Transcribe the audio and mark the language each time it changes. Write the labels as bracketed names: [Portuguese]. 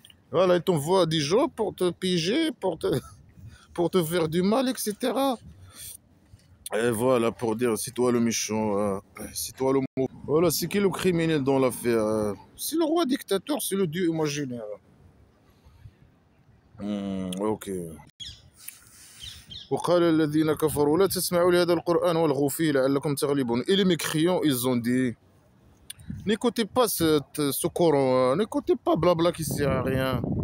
[French] Voilà, il t'envoie des gens pour te piéger, pour te faire du mal, etc. Et voilà, pour dire, c'est toi le méchant, c'est toi le mot. Voilà, c'est qui le criminel dans l'affaire? C'est le roi dictateur, c'est le dieu imaginaire. Ok. [Arabic] وقال الذين كفروا لا تسمعوا لهذا القرآن والغوا فيه لعلكم تغلبون. [French] Et les mécréants, ils ont dit, n'écoutez pas ce Coran, hein, n'écoutez pas blabla qui sert à rien.